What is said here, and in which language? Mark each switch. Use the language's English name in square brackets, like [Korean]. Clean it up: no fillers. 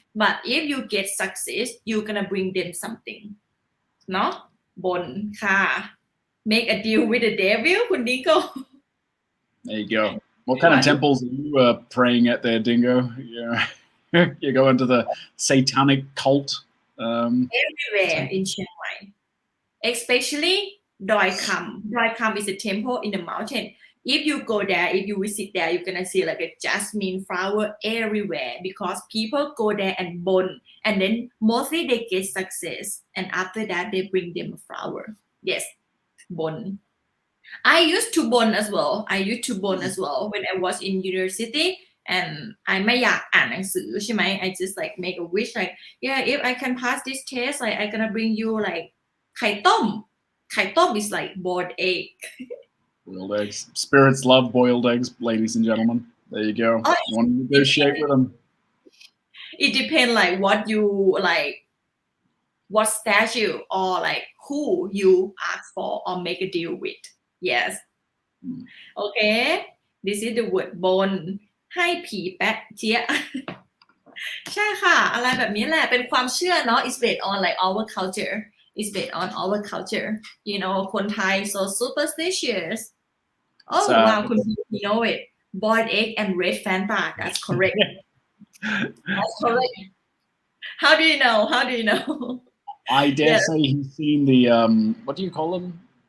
[English] But if you get success, you're gonna bring them something. [Thai] เนาะบนค่ะ [English] make a deal with the devil คุณดิงโก้ There you go. What kind of temples are you praying at there, Dingo? You go into the satanic cult. Everywhere in Chiang Mai, especially Doi Kham. Doi Kham is a temple in the mountain. If you go there, if you visit there, you're gonna see like a jasmine flower everywhere because people go there and bon, and then mostly they get success, and after that they bring them a flower. Yes, bon. I used to bon as well. When I was in university, and I [Thai] ไม่อยากอ่านหนังสือใช่ไหม [English] I just like make a wish like yeah if I can pass this test like I gonna bring you like ไข่ต้ม is like boiled egg. Boiled eggs. Spirits love boiled eggs, ladies and gentlemen. There you go. You want to negotiate with them. It depends like what you like, what statue or like who you ask for or make a deal with. Yes. Okay. This is the word bon. [Thai] ให้ผีแปะเจี๊ย ใช่ค่ะอะไรแบบนี้แหละเป็นความเชื่อเนาะ [English] It's based on like our culture. It's based on our culture. You know คนไทย so superstitious. Oh wow, you know it. Boiled egg and red Fanta. That's correct. That's correct. How do you know? I dare say he's seen the what do you call them?